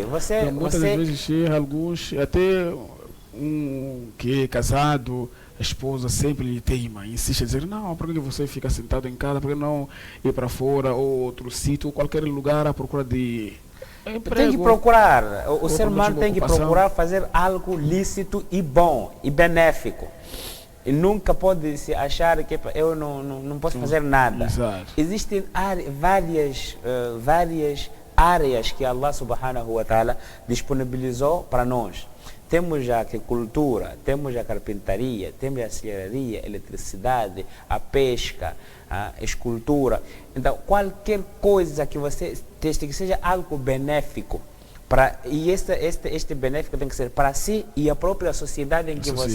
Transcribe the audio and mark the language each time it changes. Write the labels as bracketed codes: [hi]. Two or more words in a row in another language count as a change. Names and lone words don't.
[pt] Muitas vezes, alguns, até que é casado, a esposa sempre lhe teima, insiste a dizer: não, por que você fica sentado em casa, por que não ir para fora, ou outro sítio, ou qualquer lugar à procura de emprego? Tem que procurar, o ser humano tem que procurar fazer algo lícito e bom, e benéfico. E nunca pode se achar que eu não posso fazer nada. Exato. Existem várias áreas que Allah [ar] سبحانه وتعالى [pt] disponibilizou para nós. Temos a agricultura, temos a carpintaria, temos a serraria, a eletricidade, a pesca, a escultura. Então, qualquer coisa que você teste, que seja algo benéfico, e este benéfico tem que ser para si e a própria sociedade em que você...